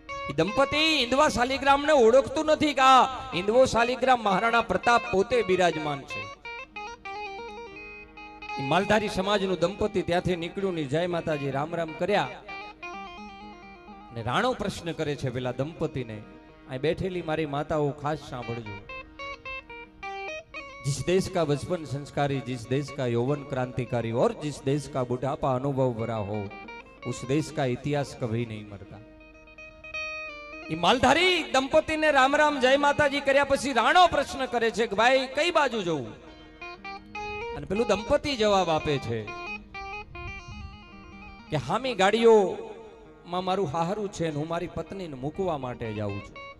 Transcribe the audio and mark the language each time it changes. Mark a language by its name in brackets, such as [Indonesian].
[Gujarati] એ દંપતી ઇન્દવા શાલિગ્રામને ઓળખતું નથી કે આ ઇન્દવો શાલિગ્રામ મહારાણા પ્રતાપ પોતે બિરાજમાન છે. એ માલધારી સમાજનું દંપતી ત્યાંથી નીકળ્યું ને જય માતાજી રામ રામ કર્યા. ને રાણો પ્રશ્ન કરે છે પેલા દંપતીને, આ બેઠેલી મારી માતાઓ ખાસ સાંભળજો. [Hindi] जिस देश का बचपन संस्कारी, जिस देश का यौवन क्रांतिकारी और जिस देश का बुढ़ापा अनुभव भरा हो, उस देश का इतिहास कभी नहीं मरता. ये मालधारी दंपति ने राम राम जय माताजी [Gujarati] કર્યા પછી રાણો પ્રશ્ન કરે છે કે ભાઈ કઈ બાજુ જવું? અને પેલું દંપતિ જવાબ આપે છે કે હામી ગાડીઓમાં મારું હાહરું છે ને હું મારી પત્નીને મૂકવા માટે જાઉં છું.